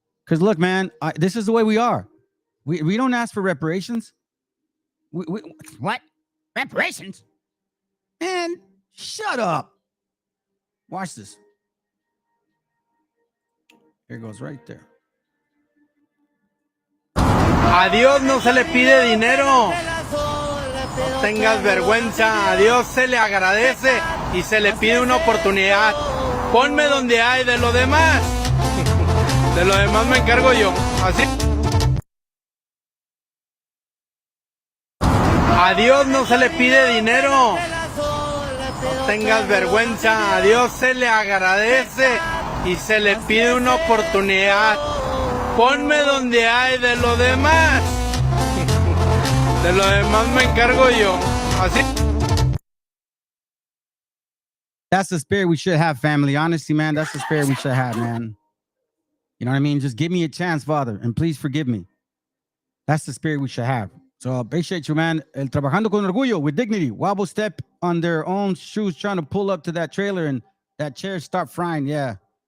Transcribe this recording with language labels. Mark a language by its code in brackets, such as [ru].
[en] Because look, man, this is the way we are. We don't ask for reparations. What? Reparations? Man, shut up. Watch this. Here it goes right there. [es] A Dios no se le pide dinero. No tengas vergüenza. A Dios se le agradece y se le pide una oportunidad. Ponme donde hay, de lo demás. De lo demás me encargo yo. Así. A Dios no se le pide dinero. No tengas vergüenza. A Dios se le agradece y se le pide una oportunidad. Ponme donde hay, de lo demás. De lo demás me encargo yo. Así. [en] That's the spirit we should have, family. Honestly, man, that's the spirit we should have, man. You know what I mean? Just give me a chance, Father, and please forgive me. That's the spirit we should have. So appreciate you, man. [es] El trabajando con orgullo, [en] with dignity. Wobble step on their own shoes, trying to pull up to that trailer and that chair start frying. Yeah.